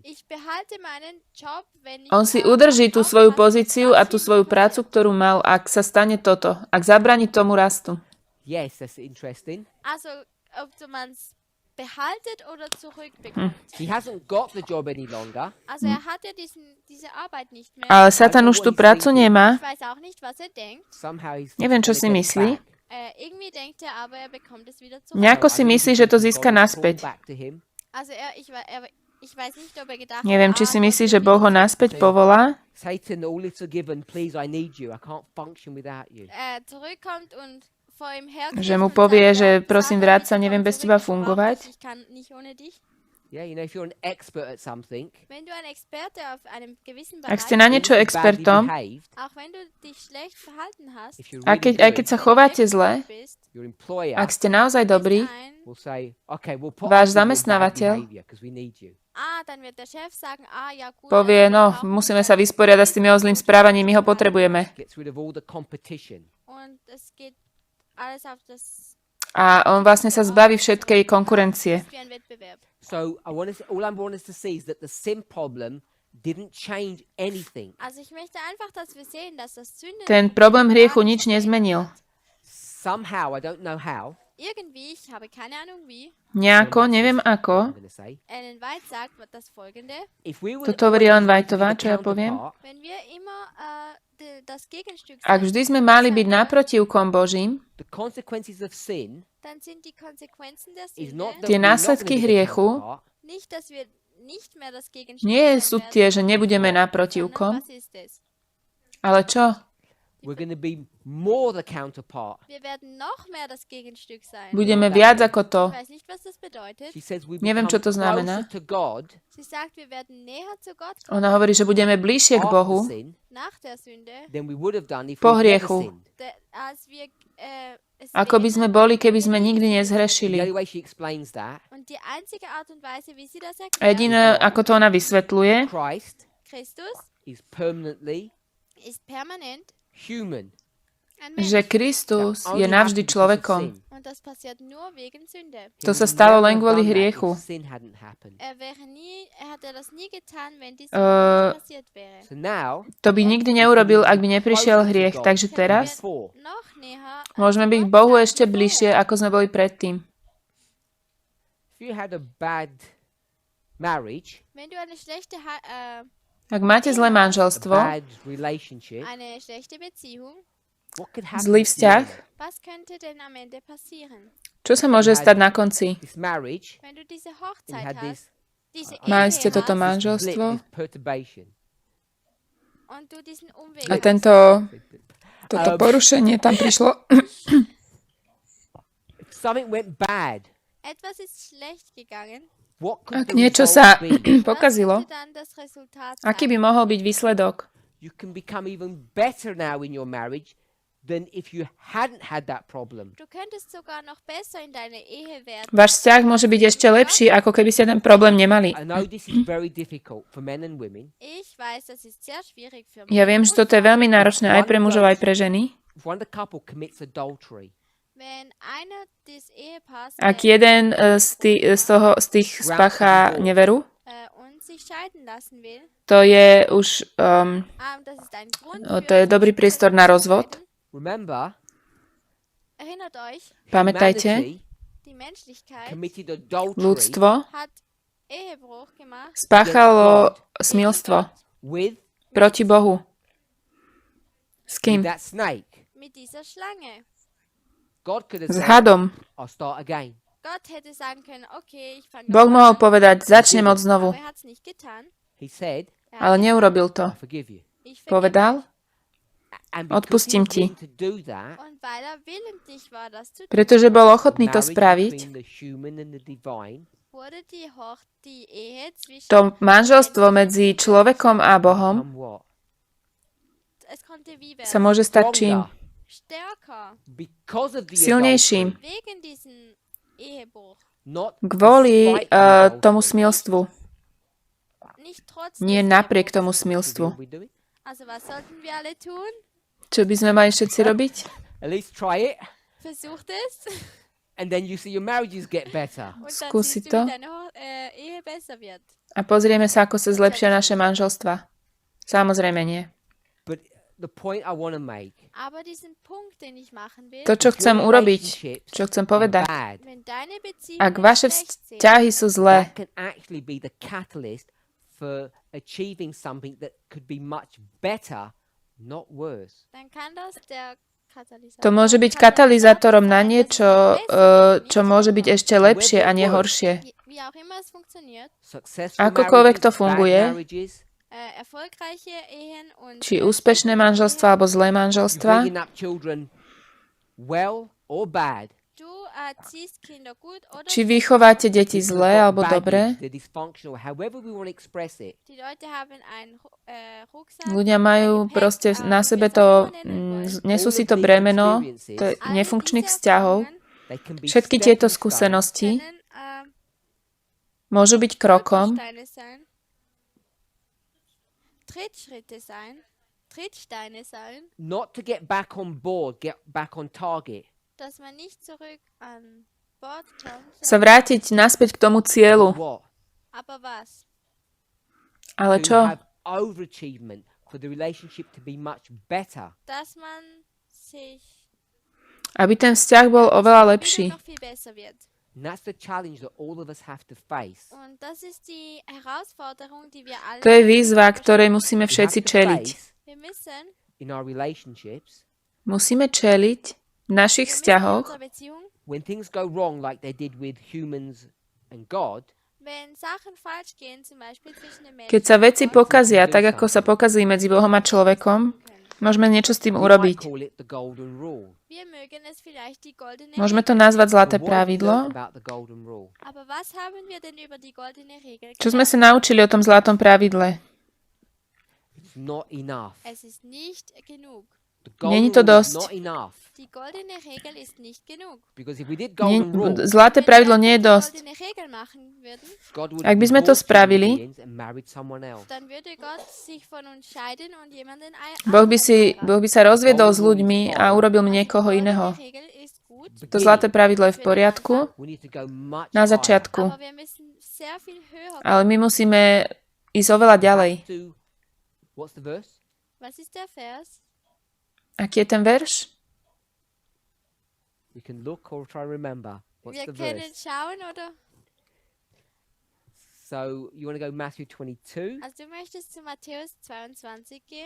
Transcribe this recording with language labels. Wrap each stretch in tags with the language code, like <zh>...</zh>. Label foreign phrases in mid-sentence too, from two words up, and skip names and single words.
<de>Ich behalte meinen Job, wenn ich</de> <sk>On si udrží tú svoju pozíciu a tú svoju prácu, ktorú mal, ak sa stane toto, ak zabráni tomu rastu.</sk> <en>Yes, that's interesting.</en> <de>Also, ob man es behaltet oder zurückbekommt.</de> <en>He hasn't got the job any longer.</en> <de>Also, hat ja diese Arbeit nicht mehr.</de> <sk>Ale Satan už tú prácu nemá.</sk> <de>Ich weiß auch nicht, was denkt.</de> <en>Somehow he's</en> <sk>Neviem, čo</sk> <en>gonna</en> <sk>si</sk> <en>get it</en> <sk>myslí.</sk> <en>back.</en> <de>Irgendwie denkt aber, bekommt es wieder zurück.</de> <sk>Nejako si</sk> <en>I think</en> <sk>myslí,</sk> <en>he</en> <sk>že to</sk> <en>thinks</en> <sk>získa</sk> <en>God will</en> <sk>naspäť.</sk> <en>call back to him.</en> <de>Also, ich weiß nicht, ob gedacht</de> <sk>Neviem, či si</sk> <de>Gott</de> <sk>myslí,</sk> <de>wird</de> <sk>že Boh ho</sk> <de>wieder</de> <sk>naspäť povolá,</sk> <en>Satan, all is forgiven. Please, I need you. I can't function without you.</en> <de>zurückkommt und vor ihm her</de> <sk>že mu povie, že prosím, vráť sa, neviem bez teba fungovať.</sk> <de>Ich kann nicht ohne dich.</de> <en>Yeah, you know, if you're an expert at something,</en> <de>Wenn du ein Experte auf einem gewissen</de> <sk>Ak</sk> <de>Bereich</de> <sk>ste na</sk> <en>even</en> <sk>niečo</sk> <en>if you're badly</en> <sk>expertom,</sk> <en>behaved,</en> <de>auch wenn du dich schlecht verhalten hast,</de> <en>if you're a really</en> <sk>aj keď</sk> <en>good,</en> <sk>sa chováte zle,</sk> <de>bist,</de> <en>your employer</en> <sk>ak ste naozaj dobrí,</sk> <en>will say, okay, we'll put</en> <sk>Váš</sk> <en>up with your bad</en> <sk>zamestnávateľ</sk> <en>behavior because we need you.</en> <de>dann wird der Chef sagen, ja gut,</de> <sk>povie,</sk> <de>also wir</de> <sk>no,</sk> <de>brauchen</de> <sk>musíme</sk> <de>dich</de> <sk>sa vysporiadať s tým jeho zlým správaním, my ho potrebujeme.</sk> <en>Gets rid of all the competition.</en> <de>Und es geht alles auf das</de> <sk>A on vlastne sa zbaví všetkej konkurencie.</sk> <de>ist wie ein Wettbewerb.</de> <en>So all I want us to see is that the sin problem didn't change anything.</en> <de>Also ich möchte einfach, dass wir sehen, dass das</de> <sk>Ten problém hriechu nič nezmenil.</sk> <en>Somehow, I don't know how,</en> <de>irgendwie, ich habe keine Ahnung wie,</de> <sk>Nejako, neviem</sk> <en>I'm</en> <sk>ako,</sk> <en>going to say,</en> <de>Ellen White sagt das folgende,</de> <en>if we were</en> <sk>Toto hovorí Ellen</sk> <en>always to be</en> <sk>Whiteová,</sk> <en>the</en> <sk>čo ja poviem.</sk> <en>counterpart,</en> <de>wenn wir immer das Gegenstück</de> <sk>Ak vždy sme mali byť naprotivkom Božím,</sk> <en>the consequences of sin</en> <de>dann sind die Konsequenzen der</de> <en>is</en> <de>Sünde</de> <en>not that</en> <sk>Tie</sk> <en>we're not</en> <sk>následky</sk> <en>gonna be the</en> <sk>hriechu</sk> <en>counterpart,</en> <de>nicht, dass wir nicht mehr das Gegenstück</de> <sk>nie</sk> <de>sein</de> <sk>sú</sk> <de>werden,</de> <sk>tie, že nebudeme</sk> <de>sondern</de> <sk>naprotivkom,</sk> <de>was ist es?</de> <sk>ale čo?</sk> <en>we're going to be more the counterpart.</en> <de>Wir werden noch mehr das Gegenstück sein.</de> <sk>Budeme viac ako to.</sk> <de>Ich weiß nicht, was das bedeutet.</de> <en>She says we</en> <sk>Neviem,</sk> <en>become</en> <sk>čo to znamená.</sk> <en>closer to God</en> <de>Sie sagt, wir werden näher zu Gott kommen</de> <sk>Ona hovorí, že budeme bližšie k</sk> <en>after</en> <sk>Bohu</sk> <en>sin</en> <de>nach der Sünde,</de> <en>than we would have done if</en> <sk>po</sk> <en>we never</en> <sk>hriechu.</sk> <en>sinned.</en> <de>als wir es</de> <sk>ako by sme</sk> <de>behindern,</de> <sk>boli, keby</sk> <de>wenn wir</de> <sk>sme</sk> <de>nicht</de> <sk>nikdy</sk> <de>sündigen.</de> <en>The</en> <sk>nezhrešili.</sk> <en>only way she explains that,</en> <de>Und die einzige Art und Weise, wie sie das</de> <sk>A</sk> <de>erklärt,</de> <sk>jediné, ako to ona vysvetľuje,</sk> <en>Christ</en> <de>Christus</de> <en>is permanently</en> <de>ist permanent</de> <en>human.</en> <sk>že Kristus je navždy človekom.</sk> <de>Und das passiert nur wegen Sünde.</de> <sk>To sa stalo len kvôli hriechu.</sk> <de>Hätte das nie getan, wenn die Sünde nicht passiert wäre.</de> <en>So now,</en> <sk>To by nikdy neurobil, ak by neprišiel hriech. Takže teraz</sk> <de>Noch näher</de> <sk>môžeme byť k Bohu ešte bližšie, ako sme boli predtým.</sk> <en>if you had a bad marriage,</en> <de>wenn du eine schlechte</de> <sk>Ak máte zlé manželstvo,</sk> <en>bad relationship,</en> <de>eine schlechte Beziehung,</de> <en>what could happen</en> <sk>zlý</sk> <en>to</en> <sk>vzťah,</sk> <de>was könnte denn am Ende passieren?</de> <sk>čo sa môže stať na konci?</sk> <en>this marriage</en> <de>Wenn du diese</de> <en>and you</en> <de>Hochzeit</de> <en>had</en> <de>hast,</de> <en>this</en> <de>diese</de> <sk>Mali</sk> <de>Ehe</de> <sk>ste toto</sk> <de>hast</de> <sk>manželstvo</sk> <en>blip, this perturbation.</en> <de>und du diesen Umweg</de> <sk>a toto porušenie tam prišlo.</sk> <en>If something went bad,</en> <de>etwas ist schlecht gegangen,</de> <en>what could</en> <sk>Ak</sk> <en>the</en> <sk>niečo</sk> <en>result</en> <sk>sa</sk> <en>be?</en> <sk>pokazilo,</sk> <de>könnte dann das Resultat</de> <sk>aký by</sk> <de>sein?</de> <sk>mohol byť výsledok?</sk> <en>You can become even better now in your marriage than if you hadn't had that problem.</en> <de>Du könntest sogar noch besser in deine Ehe werden.</de> <sk>Váš vzťah môže byť ešte lepší, ako keby ste ten problém nemali.</sk> <en>I know this is very difficult for men and women.</en> <de>Ich weiß, das ist sehr schwierig für</de> <sk>Ja</sk> <de>Männer</de> <sk>viem, že</sk> <de>und</de> <sk>toto je</sk> <de>Frauen.</de> <sk>veľmi náročné aj pre mužov, aj pre ženy.</sk> <en>If one of the couple commits adultery,</en> <de>Wenn einer des Ehepaars</de> <sk>Ak jeden z tých spácha neveru,</sk> <de>und sich scheiden lassen will,</de> <sk>to je už</sk> <de>das ist ein Grund</de> <sk>to je dobrý priestor na rozvod.</sk> <en>remember,</en> <de>Erinnert euch,</de> <sk>Pamätajte,</sk> <en>humanity</en> <de>die Menschlichkeit</de> <en>committed adultery</en> <sk>ľudstvo</sk> <de>hat Ehebruch gemacht</de> <sk>spáchalo smilstvo</sk> <en>with</en> <sk>proti Bohu. S kým?</sk> <en>that snake.</en> <de>mit dieser Schlange.</de> <en>God could have</en> <sk>S</sk> <en>said,</en> <sk>hadom.</sk> <en>I'll start again.</en> <de>Gott hätte sagen können, okay, ich fange</de> <sk>Boh mohol povedať, začnem od znovu,</sk> <de>aber er hat es nicht getan.</de> <en>He said,</en> <de>Er</de> <sk>ale</sk> <de>hat</de> <sk>neurobil to.</sk> <en>I forgive you.</en> <de>ich vergebe</de> <sk>Povedal,</sk> <en>And because he</en> <sk>Odpustím</sk> <en>was</en> <sk>ti.</sk> <en>willing to do that,</en> <de>Und weil er willentlich war, das zu tun,</de> <sk>pretože bol ochotný to</sk> <en>marriage</en> <sk>spraviť,</sk> <en>between the human and the divine</en> <de>wurde die Ehe zwischen</de> <sk>to manželstvo medzi človekom a Bohom</sk> <en>become what?</en> <de>es konnte wie werden,</de> <sk>sa môže stať čím?</sk> <en>Stronger.</en> <de>stärker</de> <en>Because of the</en> <sk>Silnejším.</sk> <en>adultery,</en> <de>wegen diesem Ehebruch.</de> <en>not</en> <sk>Kvôli</sk> <en>despite the adultery.</en> <sk>tomu smilstvu,</sk> <de>Nicht trotz</de> <sk>nie</sk> <de>des</de> <sk>napriek</sk> <de>Ehebruchs.</de> <sk>tomu</sk> <en>So</en> <sk>smilstvu.</sk> <en>what we doing?</en> <de>Also was sollten wir alle tun?</de> <sk>Čo by sme mali všetci robiť?</sk> <en>At least try it,</en> <de>Versucht es</de> <en>and then you see your marriages get better.</en> <de>und dann</de> <sk>Skúsi</sk> <de>siehst</de> <sk>to.</sk> <de>du, wie deine Ehe besser wird.</de> <sk>A pozrieme sa, ako sa zlepšia naše manželstva. Samozrejme nie.</sk> <en>But the point I want to make,</en> <de>Aber diesen Punkt, den ich machen will,</de> <sk>To, čo chcem urobiť, čo chcem povedať,</sk> <en>bad,</en> <de>wenn deine Beziehungen</de> <sk>ak vaše</sk> <de>schlecht sind,</de> <sk>vzťahy sú zlé,</sk> <en>that can actually be the catalyst for achieving something that could be much better, not worse.</en> <de>dann kann das der Katalysator,</de> <sk>to môže byť katalizátorom na niečo, čo môže byť ešte lepšie a nie horšie.</sk> <de>Wie auch immer es funktioniert,</de> <en>Successful</en> <sk>Akokoľvek to</sk> <en>marriages,</en> <sk>funguje,</sk> <en>bad marriages,</en> <de>erfolgreiche Ehen und</de> <sk>či úspešné manželstva alebo zlé manželstva,</sk> <en>bringing up children well or bad.</en> <de>du erziehst Kinder gut oder</de> <sk>či vychováte deti</sk> <en>People</en> <sk>zlé</sk> <en>have got</en> <sk>alebo</sk> <en>baggage,</en> <sk>dobre,</sk> <en>they're dysfunctional, however we want to express it.</en> <de>die Leute haben einen Rucksack,</de> <sk>ľudia majú proste na sebe to, nesú si to bremeno nefunkčných vzťahov.</sk> <en>They can be</en> <sk>Všetky</sk> <en>stepping</en> <sk>tieto</sk> <en>stones</en> <sk>skúsenosti</sk> <de>können</de> <sk>môžu byť krokom,</sk> <de>Stolpersteine sein, Trittsteine sein,</de> <en>not to get back on board, get back on target.</en> <de>dass man nicht zurück an Bord kommt,</de> <sk>sa vrátiť naspäť k tomu cieľu.</sk> <en>What?</en> <de>aber was?</de> <sk>Ale To čo?</sk> <en>have overachievement for the relationship to be much better.</en> <de>Dass man sich</de> <sk>Aby ten vzťah bol oveľa lepší.</sk> <de>noch viel besser wird.</de> <en>And that's the challenge that all of us have to face.</en> <de>Und das ist die Herausforderung, die wir alle</de> <sk>To je výzva, ktorej musíme</sk> <en>We have</en> <sk>všetci</sk> <en>to</en> <sk>čeliť.</sk> <en>face</en> <de>wir müssen</de> <en>in our relationships</en> <sk>Musíme čeliť v našich</sk> <de>in</de> <sk>vzťahoch,</sk> <de>unserer Beziehung,</de> <en>when things go wrong like they did with humans and God.</en> <de>wenn Sachen falsch gehen, zum Beispiel zwischen den Menschen</de> <sk>keď sa veci</sk> <de>und Gott,</de> <sk>pokazia tak, ako sa pokazí medzi Bohom a človekom, môžeme niečo s tým</sk> <en>We might</en> <sk>urobiť.</sk> <en>call it the golden rule.</en> <de>wir mögen es vielleicht die goldene</de> <sk>Môžeme to</sk> <de>Regel,</de> <sk>nazvať zlaté</sk> <en>But what have we</en> <sk>pravidlo.</sk> <en>learned about the golden rule?</en> <de>aber was haben wir denn über die goldene Regel</de> <sk>Čo sme</sk> <de>gelernt?</de> <sk>sa naučili o tom zlatom pravidle?</sk> <en>It's not enough.</en> <de>Es ist nicht genug.</de> <sk>Není to dosť.</sk> <de>Die goldene Regel ist nicht genug.</de> <en>Because if we did</en> <sk>Nie,</sk> <en>golden rule,</en> <sk>zlaté pravidlo nie je</sk> <de>die</de> <sk>dosť.</sk> <de>goldene Regel machen würden,</de> <en>God would</en> <sk>Ak</sk> <en>have</en> <sk>by sme to</sk> <en>divorced human</en> <sk>spravili,</sk> <en>beings and married someone else.</en> <de>dann würde Gott sich von uns scheiden und jemanden</de> <sk>Boh by</sk> <de>heiraten.</de> <sk>sa rozviedol s ľuďmi a urobil mi niekoho iného.</sk> <de>Die Regel ist gut,</de> <sk>To zlaté pravidlo je v poriadku</sk> <en>We need to go much</en> <sk>na</sk> <en>higher.</en> <sk>začiatku,</sk> <de>aber wir müssen sehr viel höher</de> <sk>ale my musíme ísť oveľa ďalej.</sk> <en>What's the verse?</en> <de>Was ist der Vers?</de> <sk>Aký je ten verš?</sk> <en>We can look or try to remember. What's</en> <de>Wir</de> <en>the</en> <de>können</de> <en>verse?</en> <de>schauen, oder?</de> <en>So you want to go Matthew 22?</en> <de>Also du möchtest zu Matthäus 22 gehen?</de>